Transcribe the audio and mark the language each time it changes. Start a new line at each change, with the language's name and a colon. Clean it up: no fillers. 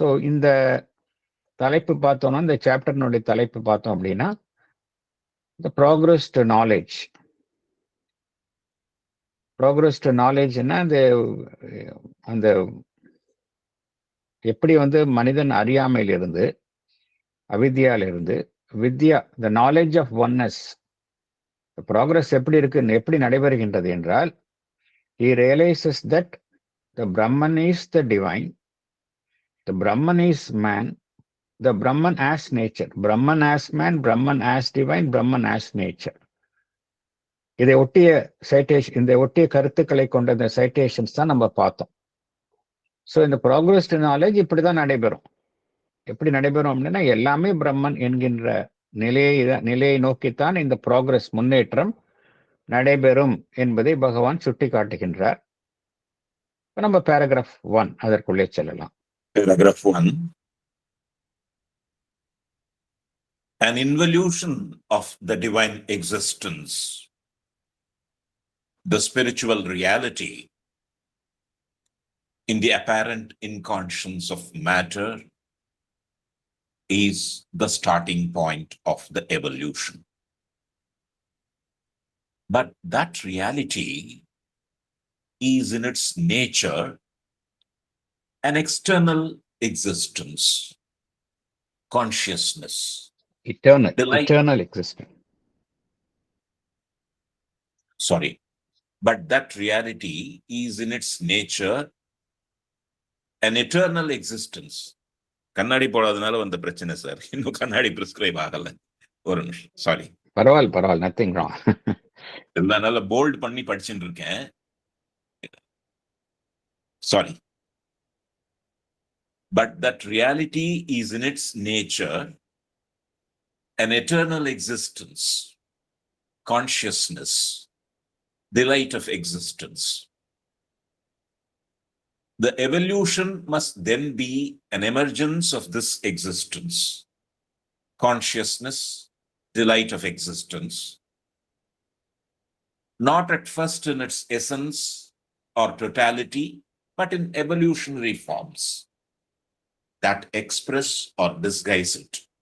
Tamil: இந்த தலைப்பு பார்த்தோம்னா, இந்த சாப்டர்னுடைய தலைப்பு பார்த்தோம் அப்படின்னா,
English: the progress to knowledge.
Tamil: progress to knowledge என்ன, அந்த எப்படி மனிதன் அறியாமையிலிருந்து, அவித்யாவிலிருந்து வித்யா,
English: the knowledge of oneness, progress எப்படி நடைபெறுகின்றது என்றால், he realizes that the Brahman is the divine, the Brahman is man, the Brahman as nature,
Tamil: Brahman as man, Brahman as divine, Brahman as nature. இதை ஒட்டிய citation, இந்த ஒட்டிய கருத்துக்களை கொண்ட இந்த சைட்டேஷன்ஸ் தான் நம்ம பார்த்தோம். ஸோ இந்த ப்ராக்ரஸ்ட் நாலேஜ் இப்படிதான் நடைபெறும். எப்படி நடைபெறும் அப்படின்னா, எல்லாமே பிரம்மன் என்கின்ற நிலையை நோக்கித்தான் இந்த ப்ராக்ரஸ், முன்னேற்றம் நடைபெறும் என்பதை பகவான் சுட்டி காட்டுகின்றார். நம்ம பேராகிராஃப் 1 அதற்குள்ளே செல்லலாம்.
English: Paragraph 1. An involution of the divine existence, the spiritual reality in the apparent inconscience of matter, is the starting point of the evolution. But that reality is in its nature an external existence, consciousness, eternal existence. But that reality is in its nature an eternal existence.
Tamil: கண்ணாடி போடாதனால வந்த பிரச்சனை sir, இன்னும் கண்ணாடி prescribe ஆகல. ஒரு நிமிஷம், sorry. பரவாயில்ல, nothing wrong. இதனால போல்ட் பண்ணி படிச்சுட்டு இருக்கேன், sorry.
English: But that reality is in its nature an eternal existence, consciousness, delight of existence. The evolution must then be an emergence of this existence, consciousness, delight of existence, not at first in its essence or totality, but in evolutionary forms that express or disguise it.